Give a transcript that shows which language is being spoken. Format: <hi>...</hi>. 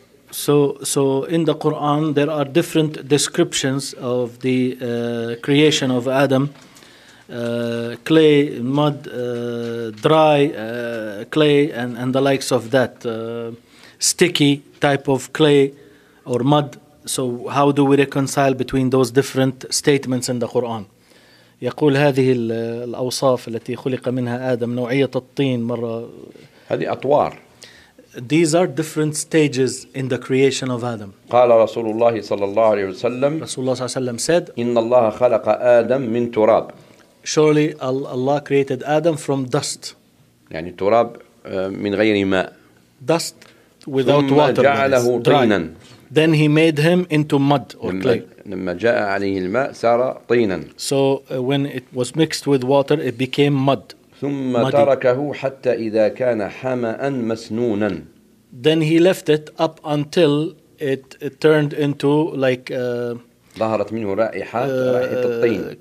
<en>So in the Quran there are different descriptions of the creation of Adam, clay, mud, dry clay and the likes of that, sticky type of clay or mud. So how do we reconcile between those different statements in the Quran?</en> <ar>يقول هذه الأوصاف التي خلق منها آدم نوعية الطين مرة هذه أطوار.</ar> <en>These are different stages in the creation of Adam.</en> <ar>قال رسول الله صلى الله عليه وسلم. رسول الله صلى الله عليه وسلم</ar> <en>said.</en> <ar>إن الله خلق آدم من تراب.</ar> <en>Surely Allah created Adam from dust.</en> <ar>يعني تراب من غير ماء.</ar> <en>Dust without water.</en> <ar>ثم جعله طينا.</ar> <en>Then he made him into mud or clay.</en> <ar>لما جاء عليه الماء صار طينا.</ar> <en>So when it was mixed with water, it became mud.</en> <ar>ثم</ar> <en>muddy.</en> <ar>تركه حتى إذا كان حمأ مسنونا.</ar> <en>Then he left it up until it turned into like</en> <ar>ظهرت منه رائحة رائحة الطين.</ar>